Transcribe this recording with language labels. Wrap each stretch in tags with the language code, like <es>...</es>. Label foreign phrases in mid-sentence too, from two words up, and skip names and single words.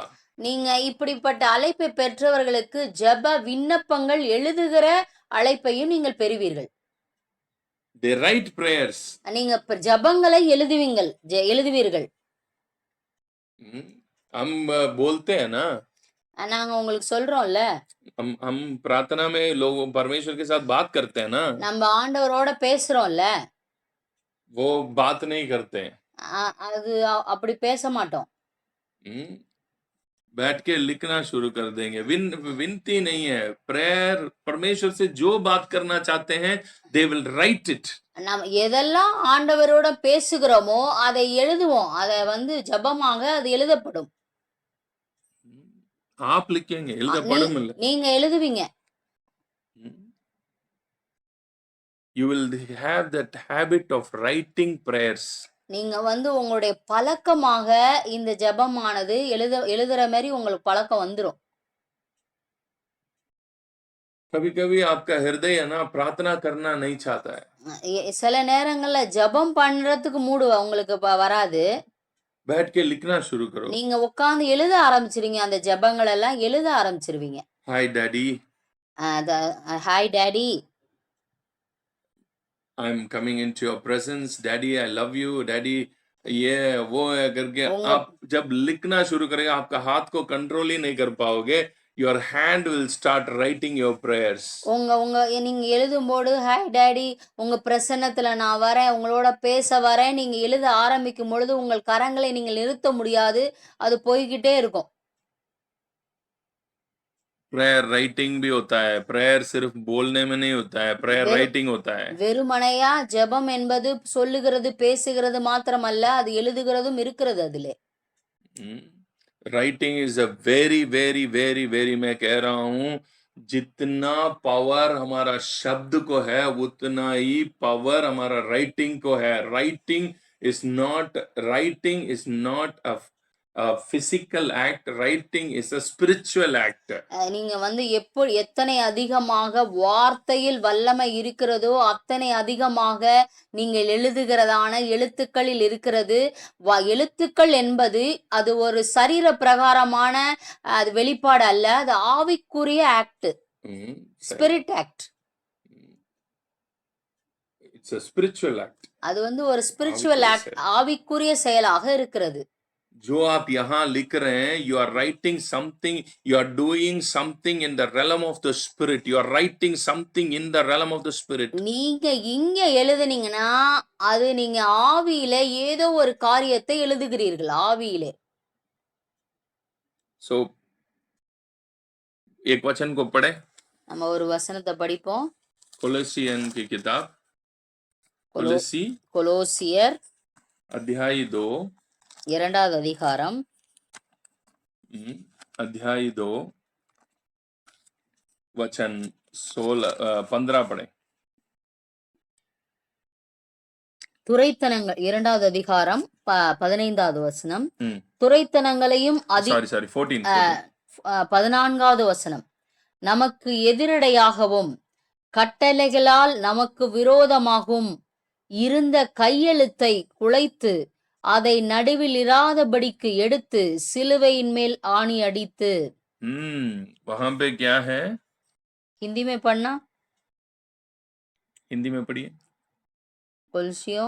<ta>நீங்க இப்படிப்பட்ட அழைப்பை பெற்றவர்களுக்கு ஜெப விண்ணப்பங்கள் எழுதுகிற அழைப்பையும் நீங்கள் பெறுவீர்கள்.</ta> <en>They write prayers.</en> <ta>நீங்க ஜெபங்களை எழுதுவீர்கள்.</ta> <hi>हम बोलते हैं ना,</hi> <ta>நாங்க உங்களுக்கு சொல்றோம்ல,</ta> <hi>हम प्रार्थना में लोग परमेश्वर के साथ बात करते हैं ना,</hi> <ta>நம்ம ஆண்டவரோட பேசுறோம்ல,</ta> <hi>वो बात नहीं करते हैं।</hi> <ta>அது அப்படி பேச மாட்டோம்.</ta> <hi>बैठ के लिखना शुरू कर देंगे। विनती नहीं है, प्रेयर। परमेश्वर से जो बात करना चाहते हैं,</hi> <en>they will write it.</en> <ta>நாம் எதெல்லாம் ஆண்டவரோட பேசுகிறோமோ அதை எழுதுவோம். அதை வந்து ஜெபமாக அது எழுதப்படும்.</ta> <hi>आप लिखेंगे</hi> <ta>நீ எழுதப்படும் இல்ல. நீங்க எழுதுவீங்க.</ta> <en>You will have that habit of writing prayers.</en> <ta>நீங்க வந்து உங்களுடைய பழக்கமாக இந்த ஜெபமானது எழுதுற மாரி உங்களுக்கு பழக்கம் வந்துரும்.</ta> <hi>कभी-कभी आपका हृदय है ना प्रार्थना करना नहीं चाहता है.</hi> <ta>சில நேரங்கள்ல ஜெபம் பண்றதுக்கு மூடு உங்களுக்கு வராது.</ta> <hi>बैठ के लिखना शुरू करो.</hi> <ta>நீங்க உட்கார்ந்து எழுத ஆரம்பிச்சிருவீங்க. அந்த ஜெபங்கள் எல்லாம் எழுத ஆரம்பிச்சிருவீங்க.</ta> <en>Hi daddy, Hi daddy, I'm coming into your presence. Daddy, I love you. Daddy,</en> <hi>ये वो है करके</hi> <ta>உங்க</ta> <hi>आप जब लिखना शुरू करेंगे आपका हाथ को कंट्रोल ही नहीं कर पाओगे.</hi> <en>Your hand will start writing your prayers.</en> <ta>உங்க உங்க நீங்க எழுதும்போது</ta> <en>Hi daddy,</en> <ta>உங்க பிரசன்னத்துல நான் வரேன், உங்களோட பேச வரேன், நீங்க எழுத ஆரம்பிக்கும் பொழுது உங்கள் கரங்களை நீங்கள் நிறுத்த முடியாது. அது போய்கிட்டே இருக்கும்.</ta> <en>prayer writing</en> <hi>भी होता है. प्रेयर सिर्फ बोलने में नहीं होता है. प्रेयर</hi> <ta>வெறு</ta> <hi>राइटिंग होता है.</hi> <ta>வெறுமனையா ஜெபம் என்பது சொல்லுகிறது, பேசுகிறது மாத்திரமல்ல, அது எழுதுகிறதும் இருக்கிறது அதிலே.</ta> <en>writing is a very very very very</en> <hi>मैं कह रहा हूं जितना पावर हमारा शब्द को है उतना ही पावर हमारा राइटिंग को है.</hi> <en>writing is not a physical act. Writing is a spiritual act.</en> <ta>நீங்க வந்து எத்தனை அதிகமாக வார்த்தையில் வல்லமை இருக்கிறதோ அத்தனை அதிகமாக நீங்கள் எழுதுகிறதான எழுத்துக்களில் இருக்கிறது. எழுத்துக்கள் என்பது அது ஒரு சரீர பிரகாரமான அது வெளிப்பாடு அல்ல, அது ஆவிக்குரிய ஆக்ட்,</ta> <en>spirit act. It's a spiritual act.</en> <ta>அது வந்து ஒரு</ta> <en>spiritual act,</en> <ta>ஆவிக்குரிய செயலாக இருக்கிறது.</ta> <hi>जो आप यहाँ लिख रहे हैं,</hi> <en>you are writing something, you are doing something in the realm of the spirit. You are writing something in the realm of the spirit.</en> <ta>நீங்க இங்க எழுதுனீங்கன்னா அது நீங்க ஆவியில ஏதோ ஒரு காரியத்தை எழுதுகிறீர்கள் ஆவியிலே.</ta> <hi>So एक वचन को पढ़े.</hi> <ta>நம்ம ஒரு வசனத்தை படிப்போம்.</ta> <hi>कोलोसियन की किताब,</hi> <ta>கொலோசியர்</ta> <hi>अध्याय 2,</hi> <ta>இரண்டாவது அதிகாரம்,</ta> <hi>अध्याय 2 वचन 15 पढ़े.</hi> <ta>துரைத்தனங்கள் இரண்டாவது அதிகாரம் 15வது வசனம். துரைத்தனங்களையும் 14வது வசனம். நமக்கு எதிரடையாகவும் கட்டளைகளால் நமக்கு விரோதமாகவும் இருந்த கையெழுத்தை குலைத்து அதை நடுவில் இராதபடிக்கு எடுத்து சிலுவையின் மேல் ஆணி அடித்து.</ta> <hi>वहां पे क्या है? हिंदी में पढ़ना. हिंदी में पढ़िए. कोलोसियों</hi>